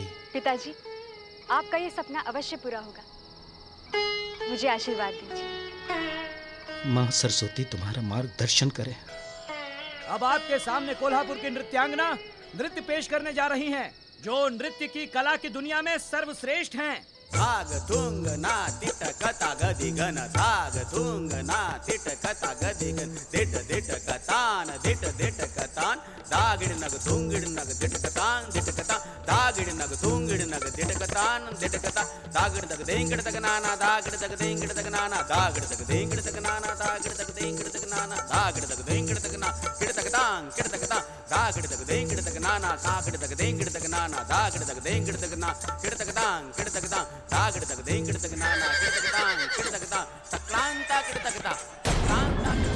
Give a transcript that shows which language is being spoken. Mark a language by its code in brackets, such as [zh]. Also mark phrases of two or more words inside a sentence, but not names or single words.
[hi] पिताजी, आपका ये सपना अवश्य पूरा होगा। मुझे आशीर्वाद दीजिए। माँ सरस्वती तुम्हारा मार्गदर्शन करे। अब आपके सामने कोल्हापुर की नृत्यांगना नृत्य पेश करने जा रही हैं, जो नृत्य की कला की दुनिया में सर्वश्रेष्ठ हैं। धाग थुंग ना तिट कता गदि गन, धाग थुंग ना तिट कता गदि गन, दिट दिट कतान दिट दिट कतान, दागिड़ नग थुंगिड़ नग दिट कतान दिट कता, दागिड़ नग थुंगिड़ नग दिट कतान दिट कता, दागिड़ तक देंगिड़ तक नाना, दागिड़ तक देंगिड़ तक नाना, दागिड़ तक देंगिड़ तक नाना, दागिड़ तक देंगिड़ तक नाना, दागिड़ तक देंगिड़ तक ना, किड़ तक तांग किड़ तक ता, दागिड़ तक देंगिड़ तक नाना, दागिड़ तक देंगिड़ तक नाना, दागिड़ तक देंगिड़ तक ना, किड़ तक तांग किड़ तक ता, दागिड़ तक देंगिड़ तक नाना, किड़ तक तांग किड़ तक ता, सक्रांता किड़ तक ता, सक्रांता।